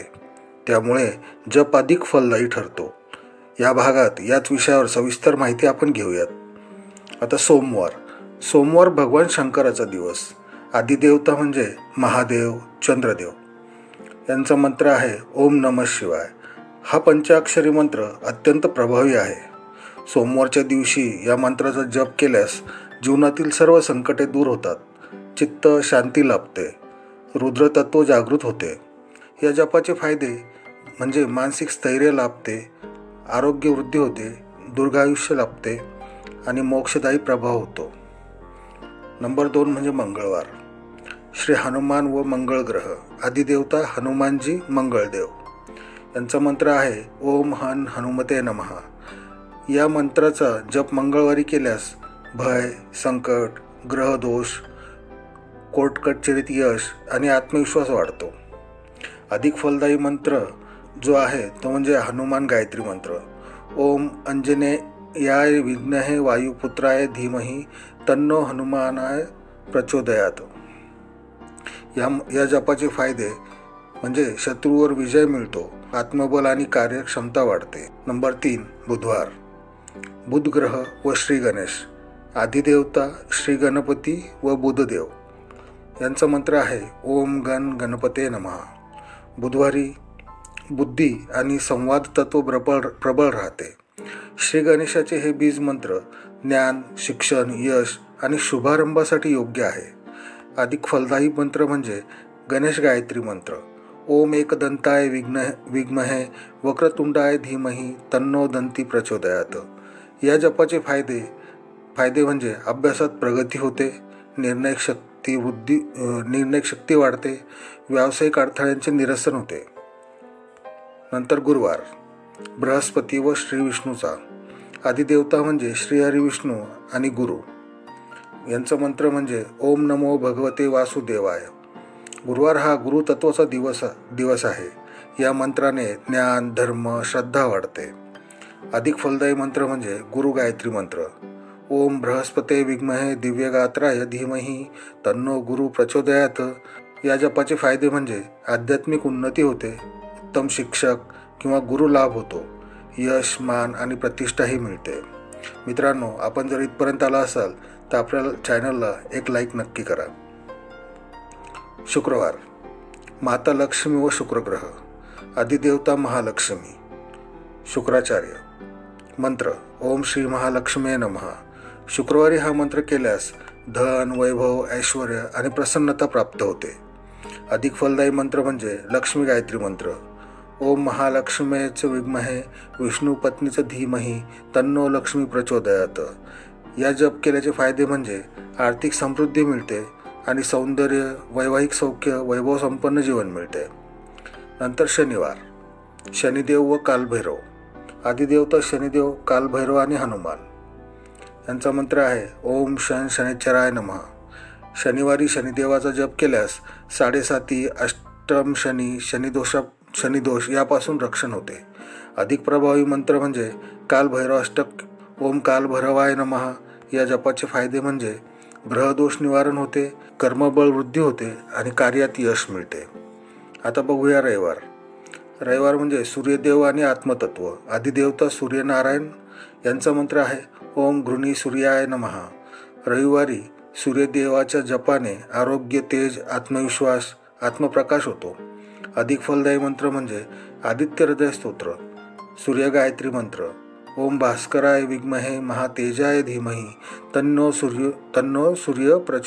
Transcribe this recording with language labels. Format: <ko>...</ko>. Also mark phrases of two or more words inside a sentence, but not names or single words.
<mr>त्यामुळे जप अधिक फलदायी ठरतो. या भागात याच विषयावर सविस्तर माहिती आपण घेऊयात. आता सोमवार भगवान शंकराचा दिवस. आदिदेवता म्हणजे महादेव, चंद्रदेव. यांचा मंत्र आहे</mr> <sa>ओम नमः शिवाय.</sa> <mr>हा पंचाक्षरी मंत्र अत्यंत प्रभावी आहे. सोमवारच्या दिवशी या मंत्राचा जप केल्यास जीवनातील सर्व संकटे दूर होतात, चित्त शांती लाभते, रुद्रतत्व जागृत होते. या जपाचे फायदे म्हणजे मानसिक स्थैर्य लाभते, आरोग्य वृद्धी होते, दीर्घायुष्य लाभते आणि मोक्षदायी प्रभाव होतो. नंबर 2 म्हणजे मंगळवार. श्री हनुमान व मंगळ ग्रह. आदिदेवता हनुमानजी, मंगळदेव. यांचा मंत्र आहे</mr> <sa>ओम हन हनुमते नमः.</sa> <mr>या मंत्राचा जप मंगळवारी केल्यास भय, संकट, ग्रहदोष, कोर्ट कचेरीत यश आणि आत्मविश्वास वाढतो. अधिक फलदायी मंत्र जो आहे तो म्हणजे हनुमान गायत्री मंत्र.</mr> <sa>ओम अंजनेयाय विद्महे वायुपुत्राय धीमहि तन्नो हनुमानाय प्रचोदयात.</sa> <mr>या जपाचे फायदे म्हणजे शत्रूवर विजय मिळतो, आत्मबल आणि कार्यक्षमता वाढते. नंबर 3 बुधवार. बुध ग्रह व श्री गणेश. आदिदेवता श्री गणपती व बुधदेव. यांचा मंत्र आहे</mr> <sa>ओम गण गणपते नमः.</sa> <mr>बुधवारी बुद्धी आणि संवाद तत्व प्रबळ राहते. श्री गणेशाचे हे बीज मंत्र ज्ञान, शिक्षण, यश आणि शुभारंभासाठी योग्य आहे. अधिक फलदायी मंत्र म्हणजे गणेश गायत्री मंत्र.</mr> <sa>ओम एकदंताय विद्महे वक्रतुंडाय धीमहि तन्नो दंती प्रचोदयात.</sa> <mr>या जपाचे फायदे म्हणजे अभ्यासात प्रगती होते, निर्णय शक्ती वाढते, व्यावसायिक अडथळ्यांचे निरसन होते. नंतर गुरुवार. बृहस्पती व श्री विष्णूचा. आदिदेवता म्हणजे श्री हरी विष्णू आणि गुरु. यांचा मंत्र म्हणजे</mr> <sa>ओम नमो भगवते वासुदेवाय.</sa> <mr>गुरुवार हा गुरुतत्वाचा दिवस आहे. या मंत्राने ज्ञान, धर्म, श्रद्धा वाढते. अधिक फलदायी मंत्र म्हणजे गुरु गायत्री मंत्र.</mr> <sa>ओम बृहस्पते विद्महे दिव्यगात्राय धीमहि तन्नो गुरु प्रचोदयात.</sa> <mr>या जपाचे फायदे म्हणजे आध्यात्मिक उन्नती होते, उत्तम शिक्षक किंवा गुरु लाभ होतो, यश, मान आणि प्रतिष्ठाही मिळते. मित्रांनो, आपण जर इथपर्यंत आला असाल तर आपल्या चॅनलला एक लाईक नक्की करा. शुक्रवार. माता लक्ष्मी व शुक्रग्रह. आदिदेवता महालक्ष्मी. शुक्राचार्य. मंत्र</mr> <sa>ओम श्री महालक्ष्मी नमः.</sa> <mr>शुक्रवारी हा मंत्र केल्यास धन, वैभव, ऐश्वर्य आणि प्रसन्नता प्राप्त होते. अधिक फलदायी मंत्र म्हणजे लक्ष्मी गायत्री मंत्र.</mr> <sa>ओम महालक्ष्मीचं विद्महे विष्णू पत्नीचं धीमहि तन्नो लक्ष्मी प्रचोदयात.</sa> <mr>या जप केल्याचे फायदे म्हणजे आर्थिक समृद्धी मिळते आणि सौंदर्य, वैवाहिक सौख्य, वैभव संपन्न जीवन मिळते. नंतर शनिवार. शनिदेव व कालभैरव. आदिदेवता शनिदेव, कालभैरव आणि हनुमान. यांचा मंत्र आहे</mr> <sa>ओम शनिश्चराय नमः.</sa> <mr>शनिवारी शनिदेवाचा जप केल्यास 7.5 अष्टम शनी, शनिदोष यापासून रक्षण होते. अधिक प्रभावी मंत्र म्हणजे कालभैरव अष्टक.</mr> <sa>ओम कालभैरवाय नमः.</sa> <mr>या जपाचे फायदे म्हणजे ग्रहदोष निवारण होते, कर्मबळ वृद्धी होते आणि कार्यात यश मिळते. आता बघूया रविवार म्हणजे सूर्यदेव आणि आत्मतत्व. आदिदेवता सूर्यनारायण. यांचा मंत्र आहे</mr> <sa>ओम घृणी सूर्याय नमः.</sa> <mr>रविवारी सूर्यदेवाच्या जपाने आरोग्य, तेज, आत्मविश्वास, आत्मप्रकाश होतो. अधिक फलदायी मंत्र म्हणजे आदित्य हृदय स्तोत्र. सूर्य गायत्री मंत्र.</mr> <sa>ओम भास्कराय विद्महे महातेजाय धीमहि तन्नो सूर्य प्रचोदयात.</sa>